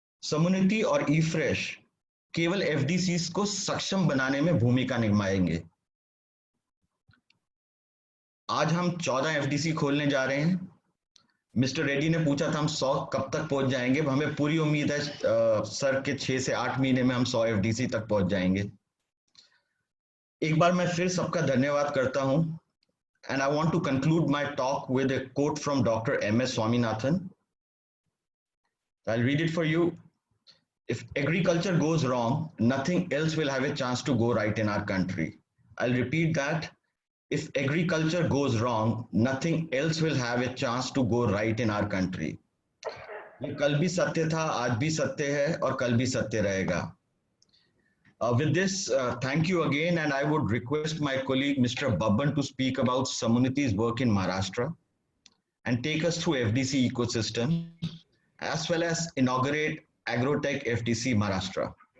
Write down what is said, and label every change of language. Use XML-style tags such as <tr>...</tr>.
<hi>समुन्नति और ईफ्रेश केवल एफडीसीज को सक्षम बनाने में भूमिका निभाएंगे। आज हम 14 एफडीसी खोलने जा रहे हैं। मिस्टर रेड्डी ने पूछा था हम 100 कब तक पहुंच जाएंगे। हमें पूरी उम्मीद है सर के 6 से 8 महीने में हम 100 एफडीसी तक पहुंच जाएंगे। एक बार मैं फिर सबका धन्यवाद करता हूं,</hi> <en>and I want to conclude my talk with a quote from Dr. M.S. Swaminathan. I'll read it for you. If agriculture goes wrong, nothing else will have a chance to go right in our country. I'll repeat that. If agriculture goes wrong, nothing else will have a chance to go right in our country.</en> <hi>ये कल भी सत्य था, आज भी सत्य है और कल भी सत्य रहेगा।</hi> <en>With this, thank you again, and I would request my colleague Mr. Babban to speak about Samunnati's work in Maharashtra and take us through FDC ecosystem, as well as inaugurate Agrotech FDC Maharashtra.</en>